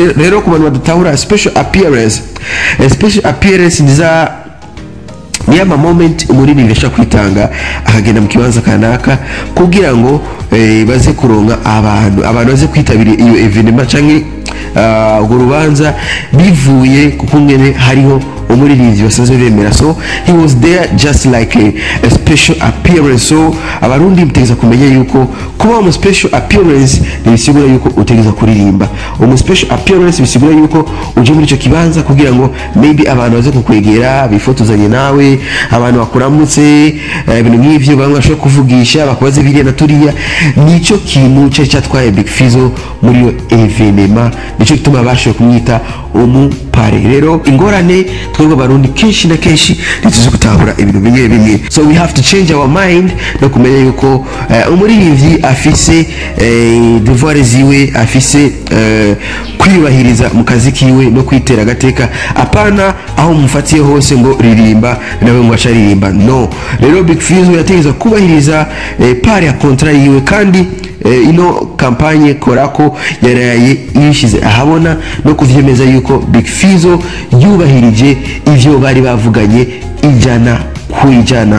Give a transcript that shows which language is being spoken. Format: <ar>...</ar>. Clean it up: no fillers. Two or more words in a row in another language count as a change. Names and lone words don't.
<rn>Rero ku bantu badatahura</rn> <en>special appearance</en> <rn>niza ni ama moment umurindi ngesha kwitanga akagenda mu kibanza kanaka kugira ngo baze kuronka abantu baze kwitabira iyo evenement canke urubanza bivuye kukungene hariho umuririmbyi basanzwe bemera.</rn> <en>So he was there just like a special appearance.</en> <rn>So abarundi mutegeza kumenya yuko kuba mu</rn> <en>special appearance</en> <rn>bisigura yuko utegeza kuririmba.</rn> <en>Special appearance</en> <rn>bisigura yuko uje muri ico kibanza kugira ngo maybe abantu baze kukwegera bifotozanye nawe, abantu bakuramutse, ibintu nk'ivyo bamwe bashobora kuvugisha bakubaze biriya na turiya. Nico kintu cyatwaye Big Fizzo muri yo evenema, nico gituma bashoboye kumwita umupare. Rero ingorane twebwe abarundi kenshi na kenshi ntituzi gutahura ibintu bimwe.</rn> <en>So we have to change our mind</en> <rn>no kumenya yuko umuririmbyi afise devoir ziwe, afise kwiyubahiriza mu kazi kiwe no kwitera agateka, apana aho mufatiye hose ngo ririmba nawe ngo asharirimba. No, rero Big Fizzo yategeza kubahiriza pari ya kontra yiwe, kandi ino kampanye Korako yaraye yishize ahabona no kuvyemeza yuko Big Fizzo yubahirije ivyo bari bavuganye ijana kwijana.</rn>